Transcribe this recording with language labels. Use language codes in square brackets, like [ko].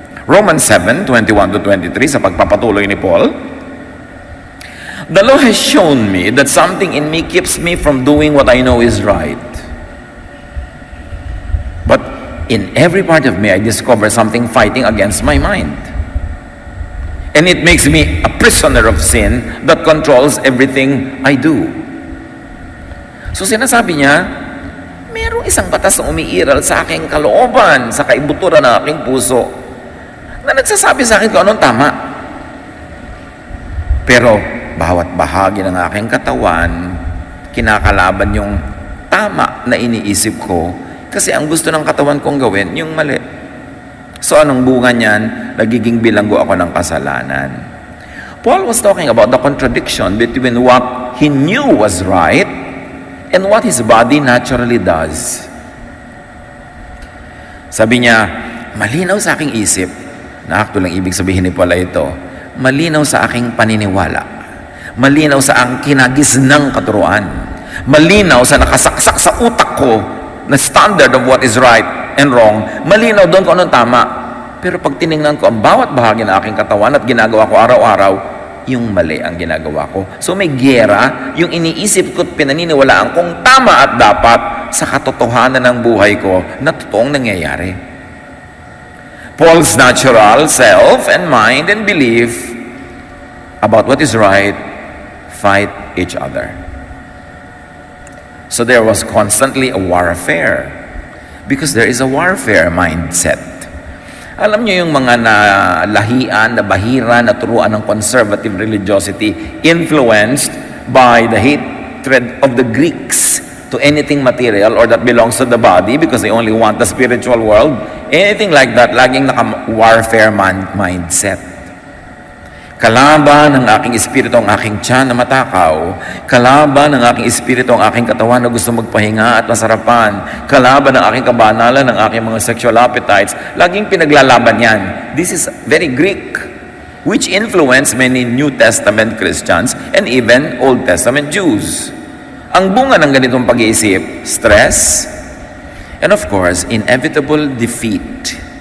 [en] Romans 7:21-23 [tl] sa pagpapatuloy ni Paul, [en] the law has shown me that something in me keeps me from doing what I know is right. But in every part of me, I discover something fighting against my mind. And it makes me a prisoner of sin that controls everything I do. [tl] So sinasabi niya, mayroong isang batas na umiiral sa aking kalooban, sa kaibuturan ng aking puso, na nagsasabi sa akin kung anong tama. Pero bawat bahagi ng aking katawan, kinakalaban yung tama na iniisip ko kasi ang gusto ng katawan kong gawin, yung mali. So anong bunga niyan? Nagiging bilanggo ako ng kasalanan. [en] Paul was talking about the contradiction between what he knew was right and what his body naturally does. [tl] Sabi niya, malinaw sa aking isip, na actually lang ibig sabihin ni Paul ito, malinaw sa aking paniniwala, malinaw sa ang kinagis ng katuruan, malinaw sa nakasaksak sa utak ko na [en] standard of what is right and wrong, [tl] malinaw doon kung anong tama. Pero pag tiningnan ko ang bawat bahagi ng aking katawan at ginagawa ko araw-araw, yung mali ang ginagawa ko. So may giyera, yung iniisip ko at pinaniniwalaan kong tama at dapat sa katotohanan ng buhay ko na totoong nangyayari. [en] Paul's natural self and mind and belief about what is right fight each other. So there was constantly a warfare because there is a warfare mindset. [tl] Alam niyo yung mga nalahian, nabahira, naturuan ng [en] conservative religiosity influenced by the hatred of the Greeks to anything material or that belongs to the body because they only want the spiritual world. Anything like that, [tl] laging naka-warfare [en] mindset. [tl] Kalaban ng aking espiritu ang aking tiyan na matakaw. Kalaban ng aking espiritu ang aking katawan na gusto magpahinga at masarapan. Kalaban ng aking kabanalan, ng aking mga sexual appetites. Laging pinaglalaban yan. [en] This is very Greek, which influenced many New Testament Christians and even Old Testament Jews. [tl] Ang bunga ng ganitong pag-iisip, [en] stress, and of course, inevitable defeat.